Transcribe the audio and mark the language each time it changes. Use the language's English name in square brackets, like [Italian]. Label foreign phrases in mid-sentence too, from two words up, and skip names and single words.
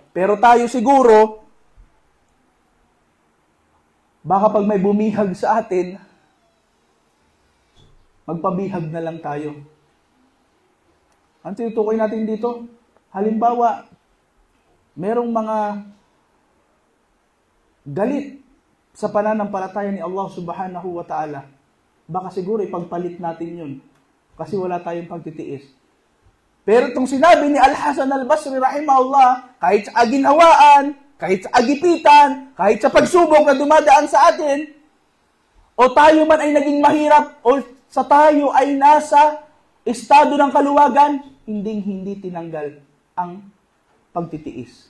[Filipino] Pero tayo siguro, baka pag may bumihag sa atin, magpabihag na lang tayo. Ang tinutukoy natin dito, halimbawa, merong mga galit sa pananampalataya ni Allah [Arabic] سبحانه وتعالى. [Filipino] Baka siguro ipagpalit natin yun kasi wala tayong pagtitiis. Pero itong sinabi ni Al-Hasan al-Basri rahimahullah, kahit sa aginhawaan, kahit sa agipitan, kahit sa pagsubok na dumadaan sa atin, o tayo man ay naging mahirap, o sa tayo ay nasa estado ng kaluwagan, hindi tinanggal ang pagtitiis.